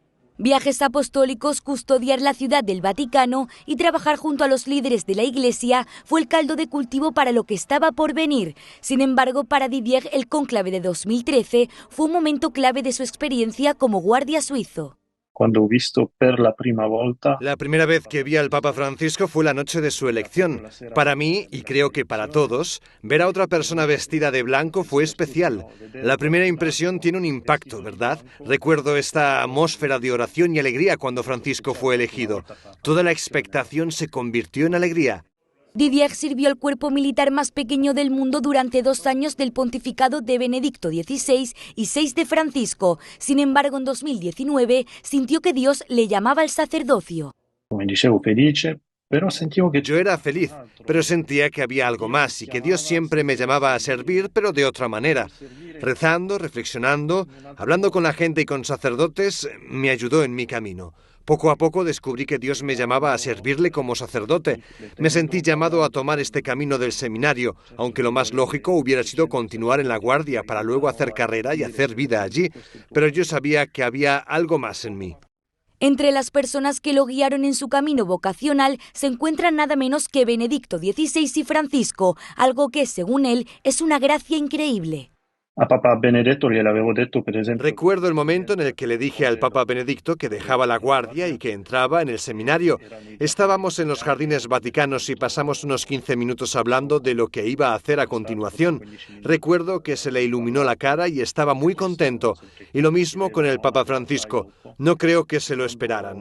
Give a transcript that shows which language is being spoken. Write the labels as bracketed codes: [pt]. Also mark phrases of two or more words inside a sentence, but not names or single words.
[es] Viajes apostólicos, custodiar la ciudad del Vaticano y trabajar junto a los líderes de la Iglesia fue el caldo de cultivo para lo que estaba por venir. Sin embargo, para Didier, el cónclave de 2013 fue un momento clave de su experiencia como guardia suizo. [it] quando ho visto per la prima volta. [es] La primera vez que vi al Papa Francisco fue la noche de su elección. Para mí, y creo que para todos, ver a otra persona vestida de blanco fue especial. La primera impresión tiene un impacto, ¿verdad? Recuerdo esta atmósfera de oración y alegría cuando Francisco fue elegido. Toda la expectación se convirtió en alegría. Didier sirvió al cuerpo militar más pequeño del mundo durante 2 años del pontificado de Benedicto XVI y 6 de Francisco. Sin embargo, en 2019 sintió que Dios le llamaba al sacerdocio. [it] Come dicevo, felice, però sentivo che... [es] Yo era feliz, pero sentía que había algo más y que Dios siempre me llamaba a servir, pero de otra manera. Rezando, reflexionando, hablando con la gente y con sacerdotes, me ayudó en mi camino. Poco a poco descubrí que Dios me llamaba a servirle como sacerdote. Me sentí llamado a tomar este camino del seminario, aunque lo más lógico hubiera sido continuar en la guardia para luego hacer carrera y hacer vida allí, pero yo sabía que había algo más en mí. Entre las personas que lo guiaron en su camino vocacional se encuentran nada menos que Benedicto XVI y Francisco, algo que, según él, es una gracia increíble. [it] A Papa Benedetto gliel'avevo detto, per esempio... [es] Recuerdo el momento en el que le dije al Papa Benedicto que dejaba la guardia y que entraba en el seminario. Estábamos en los jardines vaticanos y pasamos unos 15 minutos hablando de lo que iba a hacer a continuación. Recuerdo que se le iluminó la cara y estaba muy contento. Y lo mismo con el Papa Francisco. No creo que se lo esperaran.